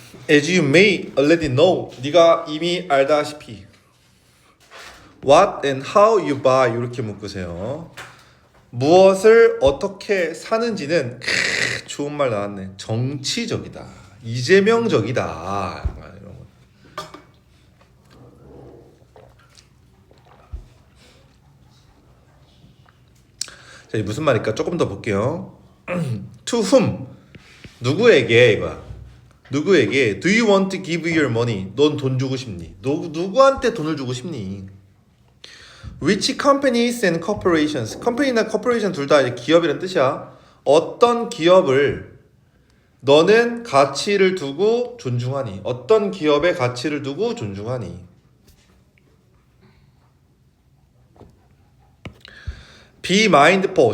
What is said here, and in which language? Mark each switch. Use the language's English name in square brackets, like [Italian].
[English] As you may already know, [Korean] 네가 이미 알다시피 [English] What and how you buy [Korean] 이렇게 묶으세요. 무엇을 어떻게 사는지는 좋은 말 나왔네. 정치적이다. 이재명적이다. 이런 거. 자, 이 무슨 말일까? 조금 더 볼게요. [English] To whom? [Korean] 누구에게 이거야. 누구에게 [English] Do you want to give your money? [Korean] 넌 돈 주고 싶니? 누구한테 돈을 주고 싶니? [English] Which companies and corporations? [Korean] 컴퍼니나 corporation 둘 다 기업이란 뜻이야. 어떤 기업을 너는 가치를 두고 존중하니? 어떤 기업의 가치를 두고 존중하니? [English] Be mindful.